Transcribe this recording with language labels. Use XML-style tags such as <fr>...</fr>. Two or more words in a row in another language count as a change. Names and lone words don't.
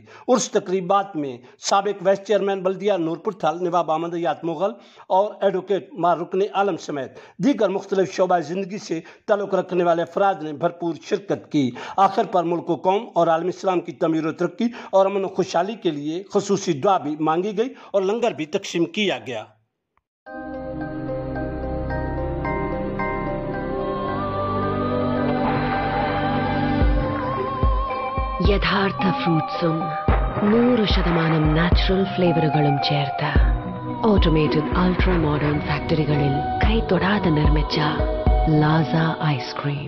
<ur>اس تقریبات میں سابق وائس چیئرمین بلدیہ نورپور تھل نواب احمد یات مغل اور ایڈوکیٹ مار رکن عالم سمیت دیگر مختلف شعبہ زندگی سے تعلق رکھنے والے افراد نے بھرپور شرکت کی۔ آخر پر ملک و قوم اور عالم اسلام کی تعمیر و ترقی اور امن و خوشحالی کے لیے خصوصی دعا بھی مانگی گئی اور لنگر بھی تقسیم کیا گیا۔</ur> <ml>യഥാർത്ഥ ഫ്രൂട്ട്സും 100%</ml> <en>natural flavours</en> <ml>ചേർത്ത്</ml> <en>automated ultra modern factories</en> <ml>കൈതൊടാതെ നിർമ്മിച്ച ലാസ ഐസ്ക്രീം.</ml>